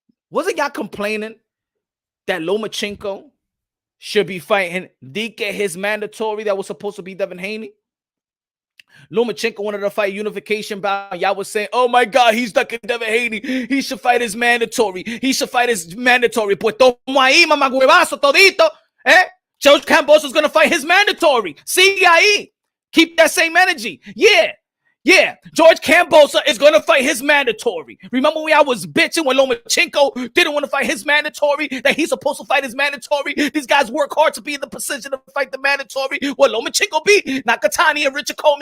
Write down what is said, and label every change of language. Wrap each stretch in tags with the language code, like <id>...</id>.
<en>Wasn't y'all complaining that Lomachenko should be fighting Dike, his mandatory that was supposed to be Devin Haney? Lomachenko wanted to fight unification bout. Y'all was saying, oh my God, he's ducking Devin Haney. He should fight his mandatory. He should fight his mandatory.</en> <es>Pues tomo ahí, mamagüevazo, todito.</es> <en>George Cambosa's going to fight his mandatory.</en> <es>Sigue ahí.</es> <en>Keep that same energy. Yeah, George Cambosa is going to fight his mandatory. Remember when I was bitching when Lomachenko didn't want to fight his mandatory, that he's supposed to fight his mandatory? These guys work hard to be in the position to fight the mandatory. Well, Lomachenko beat Nakatani and Richard Comey.</en>